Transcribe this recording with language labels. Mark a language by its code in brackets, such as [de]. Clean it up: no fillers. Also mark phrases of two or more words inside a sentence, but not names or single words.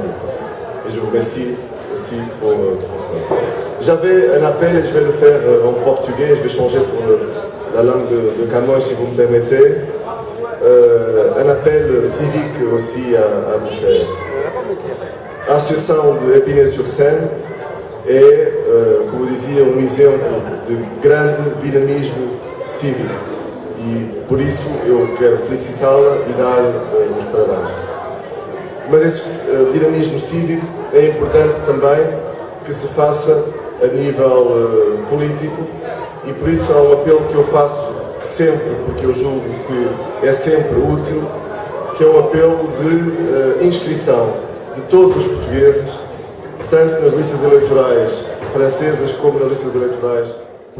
[fr] Et je vous remercie aussi pour ça. J'avais un appel et je vais le faire en portugais, je vais changer pour la langue de Camões si vous me permettez. Un appel civique aussi à vous faire. [pt] A Associação de Épinay-sur-Seine é, como dizia, um exemplo de grande dinamismo cívico e por isso eu quero felicitá-la e dar os parabéns. Mas esse dinamismo cívico é importante também que se faça a nível político e por isso há um apelo que eu faço sempre, porque eu julgo que é sempre útil, que é um apelo de inscrição de todos os portugueses, tanto nas listas eleitorais francesas como nas listas eleitorais